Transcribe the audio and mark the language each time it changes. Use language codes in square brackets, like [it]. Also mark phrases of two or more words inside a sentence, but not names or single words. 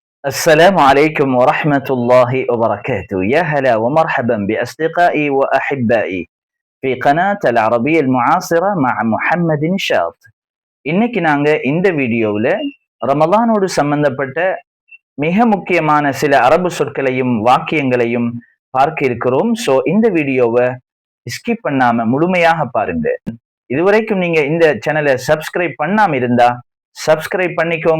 [ar] السلام عليكم ورحمة الله وبركاته. يا هلا ومرحبا بأصدقائي وأحبائي في قناة العربية المعاصرة مع محمد نشاط. [ta] இன்னைக்கு நாங்க இந்த வீடியோவில் ரமலானோடு சம்பந்தப்பட்ட மிக முக்கியமான சில அரபு சொற்களையும் வாக்கியங்களையும் பார்க்க இருக்கிறோம். ஸோ இந்த வீடியோவை ஸ்கிப் பண்ணாம முழுமையாக பாருங்க. இதுவரைக்கும் நீங்க இந்த சேனலை சப்ஸ்கிரைப் பண்ணாம இருந்தா சப்ஸ்கிரைப் பண்ணிக்கோங்க.